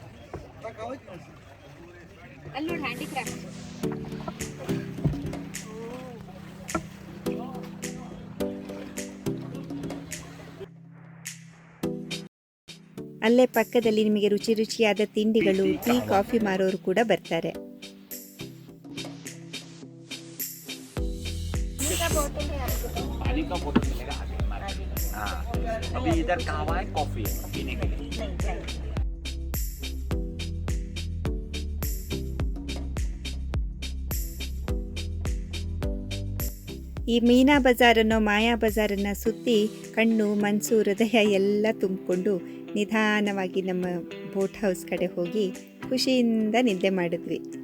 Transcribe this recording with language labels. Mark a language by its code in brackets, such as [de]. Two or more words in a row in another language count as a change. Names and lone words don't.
[kn] ಅಲ್ಲಿ ನೋಡಿ ಹ್ಯಾಂಡಿಕ್ರಾಫ್ಟ್. ಅಲ್ಲೇ ಪಕ್ಕದಲ್ಲಿ ನಿಮಗೆ ರುಚಿಯಾದ ತಿಂಡಿಗಳು, ಟೀ, ಕಾಫಿ ಮಾರೋರು ಕೂಡ ಬರ್ತಾರೆ. [hi] पानी का बोतल मिलेगा आगे हमारे। हाँ, अभी इधर कहवा है कॉफी है पीने के लिए। [kn] ಈ ಮೀನಾ ಬಜಾರ್ ಅನ್ನೋ ಮಾಯಾ ಬಜಾರನ್ನು ಸುತ್ತಿ ಕಣ್ಣು, ಮನಸ್ಸು, ಹೃದಯ ಎಲ್ಲ ತುಂಬಿಕೊಂಡು ನಿಧಾನವಾಗಿ ನಮ್ಮ [en] boat house [kn] ಕಡೆ ಹೋಗಿ ಖುಷಿಯಿಂದ ನಿದ್ದೆ ಮಾಡಿದ್ವಿ.